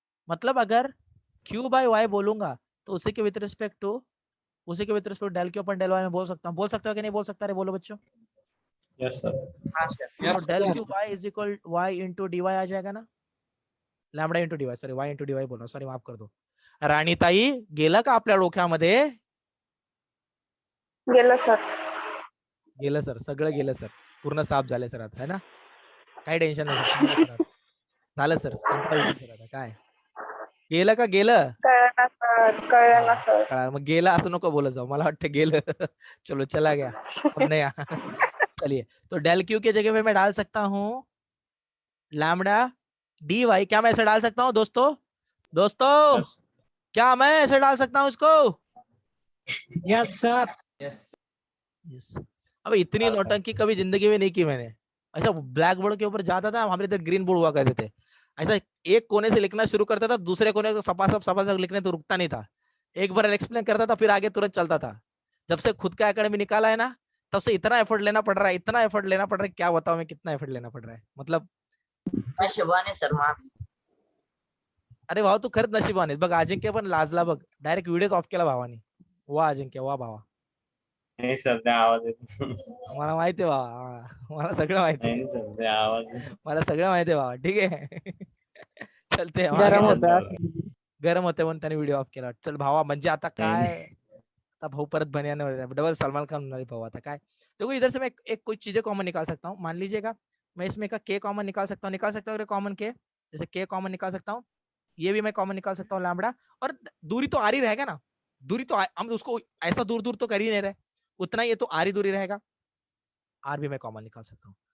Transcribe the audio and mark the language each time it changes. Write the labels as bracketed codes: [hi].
[hi] मतलब अगर q bye y बोलूंगा तो उसी के with respect to del q upon del y में बोल सकता हूँ। बोल सकते हो कि नहीं बोल सकता? रे बोलो बच्चों। [en] Yes, sir. [hi] तो del q y is equal y into dy आ जाएगा ना, lambda into dy, sorry y into dy बोल रहा हूँ, सॉरी माफ कर दो। [mr] राणीताई गेलं का आपल्या डोक्यामध्ये? गेलं सर. गेलं सर, सगळं गेलं सर, पूर्ण साफ झाले सर आता, [hi] है ना? [mr] काही टेन्शन नाही सर, संपलं सर आता. झालं सर, संपला विषय सर आता. काय गेलं का गेलं? कळलं ना सर, कळलं ना सर. कळालं. मग गेलं असं नको बोलत जाऊ, मला वाटतं गेलं. [hi] चलो चला गया, अब नहीं आ. चलिए, तो del q के जगह पे मैं डाल सकता हूँ लैम्बडा dy. क्या मैं ऐसे डाल सकता हूँ दोस्तों? दोस्तों [en] Yes. [hi] क्या मैं ऐसे डाल सकता हूँ इसको? [en] Yes sir Yes. [hi] अब इतनी डाल नौटंकी कभी जिंदगी में नहीं की मैंने। ऐसा ब्लैक बोर्ड के ऊपर जाता था, हमारे इधर ग्रीन बोर्ड हुआ करते थे, ऐसा एक कोने से लिखना शुरू करता था, दूसरे कोने को सपासप लिखने तो रुकता नहीं था। एक बार एक्सप्लेन करता था, फिर आगे तुरंत चलता था। जब से खुद का एकेडमी निकाला है ना, तब से इतना एफर्ट लेना पड़ रहा है, इतना एफर्ट लेना पड़ रहा है, क्या बताऊं मैं कितना एफर्ट लेना पड़ रहा है, मतलब [mr] नशिबाने सर माफ. अरे भाऊ तू खरंच नशिबाने. बघ अजिंक्य पण लाजला बघ, डायरेक्ट व्हिडिओ ऑफ केला भावानी. वा अजिंक्य, वा भावा, [hi] नहीं सर, [mr] ते आवाज येत मला माहिती आहे भावा, मला सगळं माहिती आहे, नहीं सर, ते आवाज येत. मला सगळं माहिती आहे भावा. ठीक आहे. [hi] चलते हम [mr] गरम [hi] आगे [mr] होतं. [hi] चलते. [mr] गरम होते म्हणून त्याने व्हिडिओ ऑफ केला. चल भावा, म्हणजे आता काय, आता भाऊ परत बनियान डबल सलमान खान होणार भाऊ आता काय. [hi] देखो इधर से मैं एक कुछ चीजें कॉमन निकाल सकता हूँ. मान लीजिएगा मैं इसमें का k कॉमन निकाल सकता हूँ कॉमन k, जैसे k कॉमन निकाल सकता हूँ, ये भी मैं कॉमन निकाल सकता हूँ लैम्बडा, और दूरी तो आर ही रहेगा ना, दूरी तो हम उसको ऐसा दूर दूर तो कर ही नहीं रहे, उतना ये तो आर ही दूरी रहेगा, आर भी मैं कॉमन निकाल सकता हूँ.